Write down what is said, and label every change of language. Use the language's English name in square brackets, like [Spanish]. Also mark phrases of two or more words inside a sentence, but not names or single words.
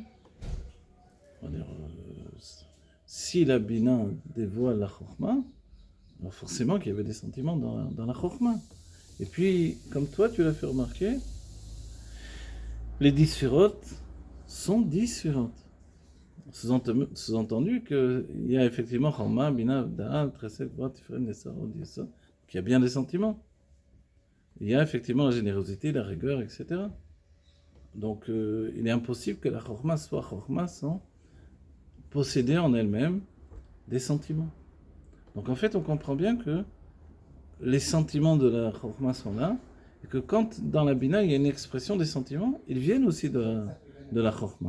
[French] On va dire, si la Bina dévoile la Chokhmah, alors forcément qu'il y avait des sentiments dans la Chokhmah. Et puis, comme toi, tu l'as fait remarquer, les 10 sphirotes sont 10 sphirotes. Sous-entendu qu'il y a effectivement Chokhmah, Bina, Da'at, Chesed, Gvura, Tiferet, Netzar, Hod, Yesod, qu'il y a bien des sentiments. Il y a effectivement la générosité, la rigueur, etc. Donc, il est impossible que la Chokhmah soit Chokhmah sans posséder en elle-même des sentiments. Donc, en fait, on comprend bien que les sentiments de la Chokhmah sont là, et que quand dans la Bina il y a une expression des sentiments, ils viennent aussi de la Chokhmah.